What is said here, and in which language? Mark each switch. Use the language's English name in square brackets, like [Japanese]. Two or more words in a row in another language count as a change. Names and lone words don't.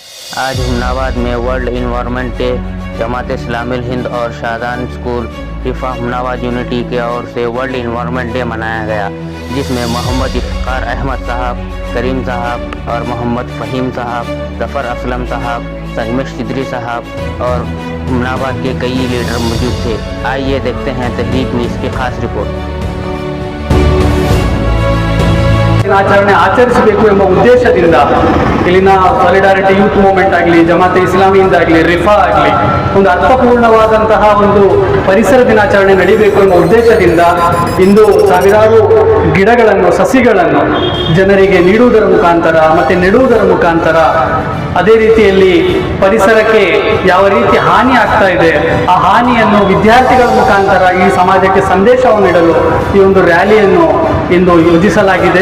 [Hindi] आज हुमनाबाद में [English] World Environment Day [Hindi] जमात इस्लामी हिंद और शादान स्कूल रिफा हुमनाबाद यूनिटी की ओर से [English] World Environment Day [Hindi] मनाया गया, जिसमें मोहम्मद इफ्तिखार अहमद साहब, करीम साहब और मोहम्मद फ़हीम साहब, ज़फ़र असलम साहब, संगमिश सिद्री साहब और हुमनाबाद के कई लीडर मौजूद थे। आइए देखते हैं तहरीक न्यूज़ की खास रिपोर्ट। [Kannada] ಆಚರಣೆ ಆಚರಿಸಬೇಕು ಎಂಬ ಉದ್ದೇಶದಿಂದ ಇಲ್ಲಿನ ಸಾಲಿಡಾರಿಟಿ ಯೂತ್ ಮೂವ್ಮೆಂಟ್ ಆಗಲಿ, ಜಮಾತೆ ಇಸ್ಲಾಮಿಯಿಂದ ಆಗಲಿ, ರಿಫಾ ಆಗಲಿ ಒಂದು ಅರ್ಥಪೂರ್ಣವಾದಂತಹ ಒಂದು ಪರಿಸರ ದಿನಾಚರಣೆ ನಡೀಬೇಕು ಎಂಬ ಉದ್ದೇಶದಿಂದ ಇಂದು ಸಾವಿರಾರು ಗಿಡಗಳನ್ನು, ಸಸಿಗಳನ್ನು ಜನರಿಗೆ ನೀಡುವುದರ ಮುಖಾಂತರ ಮತ್ತು ನೆಡುವುದರ ಮುಖಾಂತರ, ಅದೇ ರೀತಿಯಲ್ಲಿ ಪರಿಸರಕ್ಕೆ ಯಾವ ರೀತಿ ಹಾನಿ ಆಗ್ತಾ ಇದೆ ಆ ಹಾನಿಯನ್ನು ವಿದ್ಯಾರ್ಥಿಗಳ ಮುಖಾಂತರ ಈ ಸಮಾಜಕ್ಕೆ ಸಂದೇಶವನ್ನು ನೀಡಲು ಈ ಒಂದು ರ್ಯಾಲಿಯನ್ನು ಇಂದು ಯೋಜಿಸಲಾಗಿದೆ.